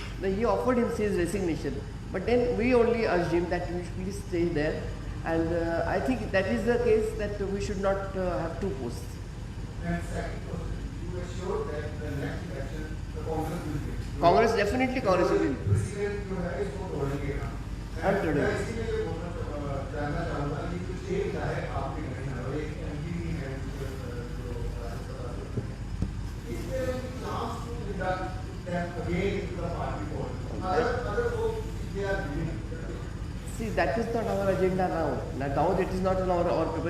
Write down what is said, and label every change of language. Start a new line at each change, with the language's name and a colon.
English: He offered him his resignation. But then we only urged him that he should please stay there. And I think that is the case, that we should not have two posts. And second question, you assure that the next election the Congress will win. Congress, definitely Congress will win.
Hindi: President जो है इसको तोड़ेंगे ना। हम तोड़ेंगे। मैं इसीलिए ये जानना चाहूँगा कि जो स्टेट का है आपके घर में और एक एमपी है जो राज्यसभा से, इसमें
English: chance to induct them again into the party politics,
Hindi: अगर वो
English: They are willing. See, that is not our agenda now. Now that is not on our paper.